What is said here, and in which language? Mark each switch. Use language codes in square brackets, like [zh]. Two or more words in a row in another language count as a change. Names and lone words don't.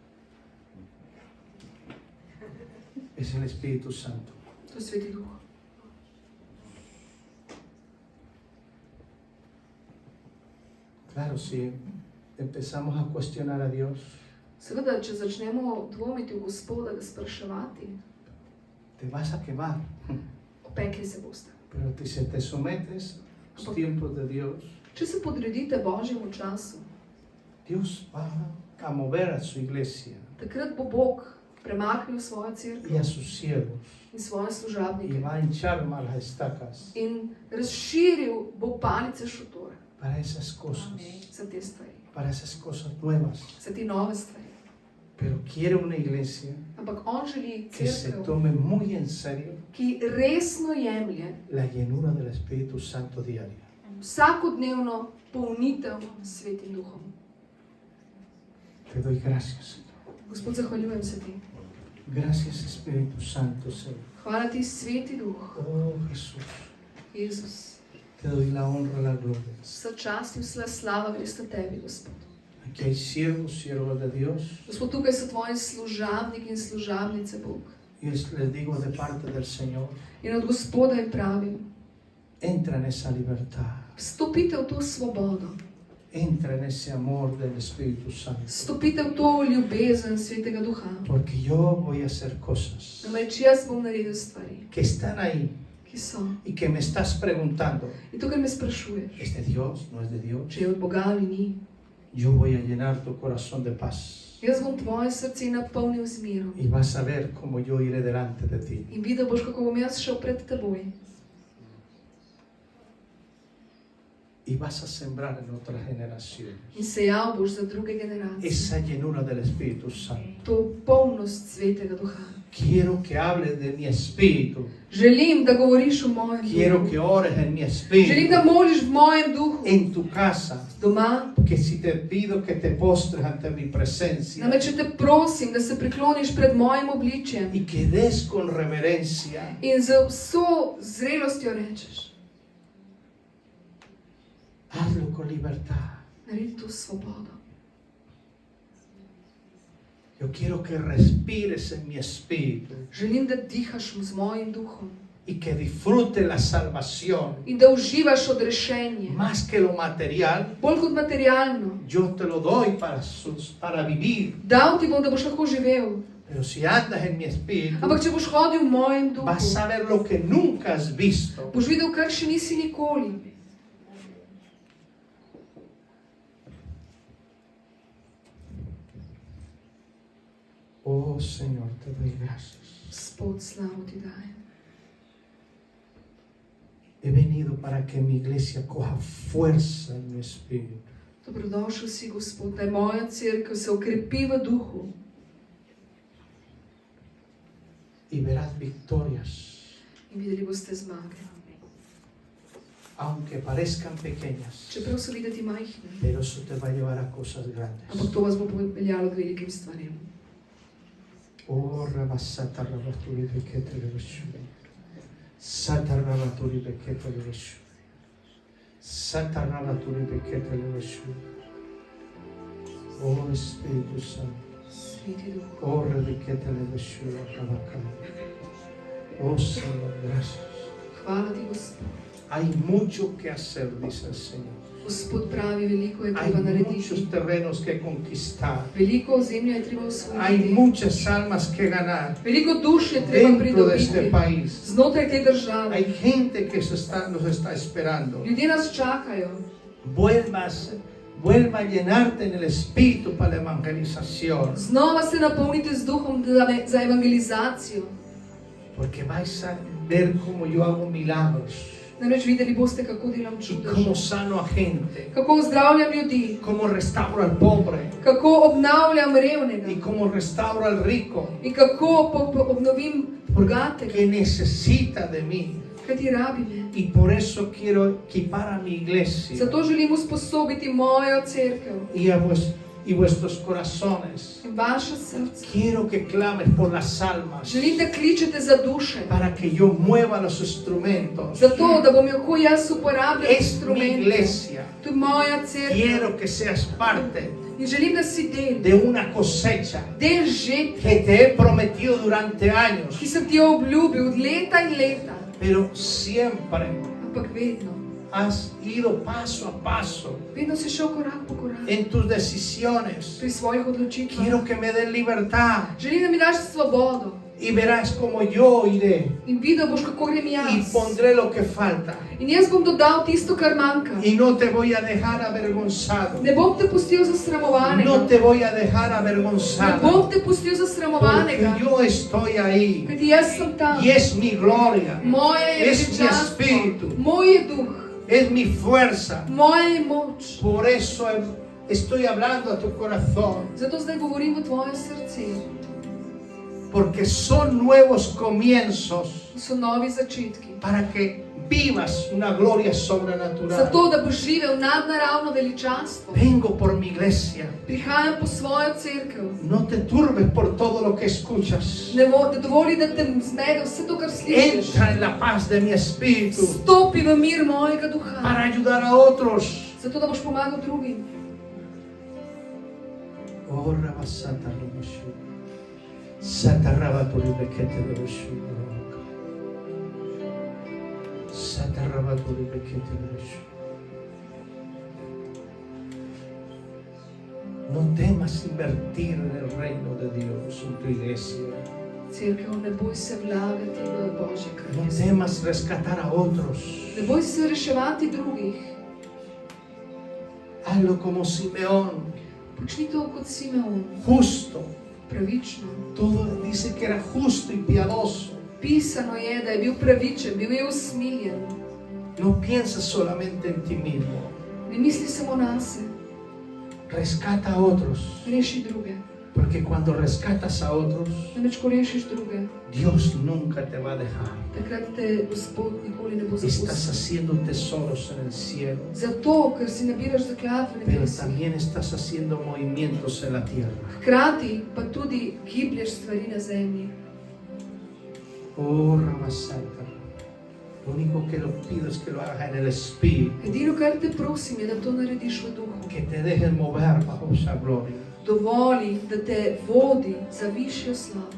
[es] Es el Espíritu Santo. [sl] To je Sveti Duh. [es] Claro, si empezamos a cuestionar a Dios, [sl] Seveda, če začnemo dvomiti v Gospoda, ga spraševati, [es] te vas a quemar. [sl] opekli se boste. [es] Pero si te sometes a los tiempos de Dios, [sl] Če se podredite Božjemu času, [es] Dios va a mover a su iglesia [sl] takrat bo Bog premaknil svojo [es] y [sl] cerkev [es] a sus siervos [sl] in svoje [es] y [sl] služabnike [es] va a hinchar más las estacas [sl] in razširil bo palice šotore [es] para esas cosas, [sl] za te stvari, [es] para esas cosas nuevas. [sl] za te nove stvari. [es] Pero quiere una iglesia [sl] Ampak on želi [es] que se [sl] cerkev, [es] tome muy en serio [sl] ki resno jemlje [es] la llenura del Espíritu Santo diaria. [sl] vsakodnevno polnitev s Svetim Duhom. [es] Te doy gracias, Señor. [sl] Gospod, zahvaljujem se ti. [es] Gracias, Espíritu Santo, Señor. [sl] Hvala ti, Sveti Duh, [es] Oh, Jesús. [sl] Jezus. [es] Te doy la honra y la gloria. [sl] Vsa čast in vsa slava gresta tebi, Gospod. [es] Aquí hay siervos, siervas de Dios. [sl] Gospod, tukaj so tvoji služabniki in služabnice, Bog. [es] Y les digo de parte del Señor, [sl] In od Gospoda jim pravim, [es] entra en esa libertad. [sl] vstopite v to svobodo, [es] Entra en ese amor del Espíritu Santo. [sl] vstopite v to ljubezen Svetega Duha. [es] Porque yo voy a hacer cosas [sl] Namreč jaz bom naredil stvari, [es] que están ahí [sl] ki so. [es] y que me estás preguntando, [sl] In tukaj me sprašuješ, [es] ¿es de Dios? ¿No es de Dios? [sl] če je od Boga ali ni. [es] Yo voy a llenar tu corazón de paz [sl] Jaz bom tvoje srce napolnil z mirom. [es] y vas a ver cómo yo iré delante de ti. [sl] In videl boš, kako bom jaz šel pred teboj. [es] Y y vas a sembrar en otras generaciones [sl] in sejal boš za druge generacije. [es] esa llenura del Espíritu Santo. [sl] To polnost Svetega Duha. [es] Quiero que hables de mi espíritu. [sl] Želim, da govoriš v mojem [es] Quiero [sl] duhu. [es] que ores en mi [sl] Želim, [es] espíritu. [sl] da moliš v mojem duhu. [es] En tu casa. [sl] Doma. [es] Que si te pido que te postres ante mi presencia. [sl] Namreč, če te prosim, da se prikloniš pred mojim obličjem [es] Y que des con reverencia. [sl] in z vso zrelostjo rečeš, [es] Hazlo con libertad. [sl] naredi to s svobodo. [es] Yo quiero que respires en mi espíritu. [sl] Želim, da dihaš z mojim duhom [es] Y que disfrute la salvación. [sl] in da uživaš odrešenje. [es] Más que lo material, [sl] Bolj kot materialno. [es] yo te lo doy para vivir. [sl] Dal ti bom, da boš lahko živel. [es] Pero si andas en mi espíritu, [sl] Ampak če boš hodil v mojem duhu, [es] vas a ver lo que nunca has visto. [sl] boš videl, kar še nisi nikoli. [es] Oh Señor, te doy gracias. [sl] Gospod, slavo ti dajem. [es] He venido para que mi iglesia coja fuerza en mi espíritu. [sl] Dobrodošel si, Gospod, naj moja cerkev se okrepi v duhu [es] Y verás victorias, [sl] in videli boste zmage. [es] aunque parezcan pequeñas, [sl] Čeprav so videti majhne, [es] pero eso te va a llevar a cosas grandes. [sl] ampak to vas bo popeljalo k velikim stvarem. Oh, rabasata rabaturi bekete lebeshu. Sata rabaturi bekete lebeshu. Sata rabaturi bekete lebeshu. [es] Oh, Espíritu Santo. [sl] Sveti duh. Oh, rebekete lebeshu rabakam. [es] Oh, Señor, gracias. [sl] Hvala ti, Gospod. [es] Hay mucho que hacer, dice el Señor. [sl] Gospod pravi, veliko je [es] Hay [sl] treba [es] muchos [sl] narediti. [es] terrenos que conquistar. [sl] Veliko ozemlja je treba [es] Hay [sl] osvojiti. [es] muchas almas que ganar [sl] Veliko duš je treba [es] dentro de este [sl] pridobiti [es] país. [sl] znotraj te države. [es] Hay gente que nos está esperando. [sl] Ljudje nas čakajo. [es] Vuelva a llenarte en el espíritu para la evangelización. [sl] Znova se napolnite z duhom za evangelizacijo. [es] Porque vais a ver cómo yo hago milagros. [sl] Namreč videli boste, kako delam [es] Y [sl] čudeže. [es] cómo sano a gente. [sl] Kako zdravljam ljudi. [es] Cómo restauro al pobre. [sl] Kako obnavljam revnega. [es] Y cómo restauro al rico. [sl] In kako obnovim bogatega. [es] Que necesita de mí. [sl] Kaj ti rabi me. [es] Y por eso quiero equipar a mi iglesia. [sl] Zato želim usposobiti mojo cerkev [es] Y vuestros corazones. [sl] in vaša srca. [es] Quiero que clames por las almas. [sl] Želim, da kličete za duše. [es] Para que yo mueva los instrumentos. [sl] Zato, da bom lahko jaz uporabljal [es] Es mi [sl] instrumente. [es] iglesia. [sl] To je moja cerkev. [es] Quiero que seas parte [sl] In želim, da si del. [es] de una cosecha [sl] Del žetve, [es] que te he prometido durante años. [sl] ki sem ti jo obljubil od leta in leta. [es] Pero siempre [sl] Ampak vedno. [es] has ido paso a paso [sl] Vedno si šel korak po korak. [es] en tus decisiones. [sl] Pri svojih odločitvah. [es] Quiero que me des libertad. [sl] Želim, da mi daš svobodo. [es] Y verás como yo iré [sl] In videl boš, kako grem [es] y [sl] jaz. [es] pondré lo que falta. [sl] In jaz bom dodal tisto, kar manjka. [es] Y no te voy a dejar avergonzado. [sl] Ne bom te pustil zasramovanega. [es] No te voy a dejar [sl] Ne [es] avergonzado. [sl] bom te pustil [es] Porque [sl] zasramovanega. [es] yo estoy ahí. [sl] Kajti jaz sem tam. [es] Y es mi gloria. [sl] Moje je [es] Es mi [sl] veličanstvo. [es] espíritu. [sl] Moj je duh. [es] Es mi fuerza. [sl] Moja je moč. [es] Por eso estoy hablando a tu corazón. [sl] Zato zdaj govorim v tvoje srce. [es] Porque son nuevos comienzos [sl] So novi začetki. [es] para que vivas una gloria sobrenatural. [sl] Zato, da boš živel nadnaravno veličanstvo. [es] Vengo por mi iglesia. [sl] Prihajam po svojo cerkev. [es] No te turbes por todo lo que escuchas. [sl] Ne dovoli, da te zmede vse to, kar slišiš. [es] Entra en la paz de mi espíritu [sl] Stopi v mir mojega duha. [es] para ayudar a otros. [sl] Zato, da boš pomagal drugim. Oh, Rabasata Rabashu. Sata Rabaturi Bekete Rabashu. Sata Rabaturi Bekete Rabashu. [es] No temas invertir en el reino de Dios, en tu iglesia. [sl] Cerkev, ne boj se vlagati v Božje [es] No [sl] kraljestvo. [es] temas rescatar a otros. [sl] Ne boj se reševati drugih. [es] Hazlo como Simeón, [sl] Počni to kot Simeon. [es] justo. [sl] Pravično. [es] Todo dice que era justo y piadoso. [sl] Pisano je, da je bil pravičen, bil je usmiljen. [es] No piensas solamente en ti mismo. [sl] Ne misli samo nase, [es] rescata a otros. [sl] reši druge. [es] Porque cuando rescatas a otros, [sl] Namreč, ko rešiš druge, [es] Dios nunca te va a dejar. [sl] takrat te Gospod nikoli ne bo [es] Estás [sl] zapustil. [es] haciendo tesoros en el cielo, [sl] Zato, ker si nabiraš zakladve na [es] pero [sl] nebesih, [es] también estás haciendo movimientos en la tierra. [sl] hkrati pa tudi giblješ stvari na zemlji. Oh, Ramasanta. [es] Lo único que lo pido es que lo hagas en el Espíritu, [sl] Edino, kar te prosim, je, da to narediš v duhu. [es] que te dejes mover bajo esa gloria. [sl] Dovoli, da te vodi za višjo slavo.